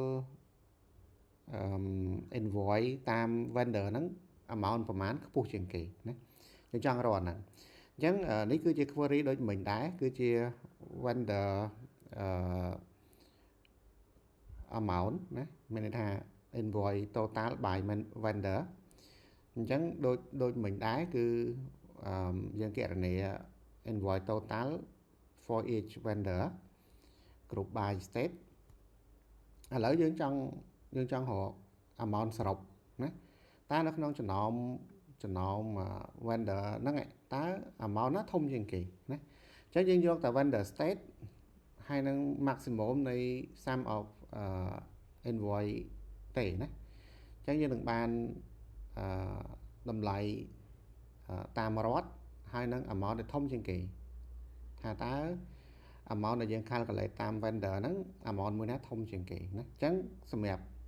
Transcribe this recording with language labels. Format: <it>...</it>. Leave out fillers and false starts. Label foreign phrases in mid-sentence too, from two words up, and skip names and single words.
<km>invoice តាម vendor ហ្នឹង amount ប្រមាណខ្ពស់ជាងគេណាយើងចង់រកហ្នឹងអញ្ចឹងនេះគឺជា query ដូចមិញដែរគឺជា vendor amount ណាមានន័យថា</km> <en>invoice total by vendor</en> <km>អញ្ចឹងដូចមិញដែរគឺយើងគណនា</km> <en>invoice total for each vendor group by state</en> <km>ឥឡូវយើងចង់រក amount សរុបណាតើនៅក្នុងចំណោម vendor ហ្នឹងតើ amount ណាធំជាងគេណាអញ្ចឹងយើងយកតែ</km> <en>vendor state</en> <km>ហើយនឹង maximum នៃ</km> <en>sum of invoice</en> <km>ទេណាអញ្ចឹងយើងនឹងបានតម្លៃតាមរដ្ឋហើយនឹង amount ដែលធំជាងគេថាតើ amount ដែលយើង calculate តាម vendor ហ្នឹង amount មួយណាធំជាងគេណាអញ្ចឹងសម្រាប់</km>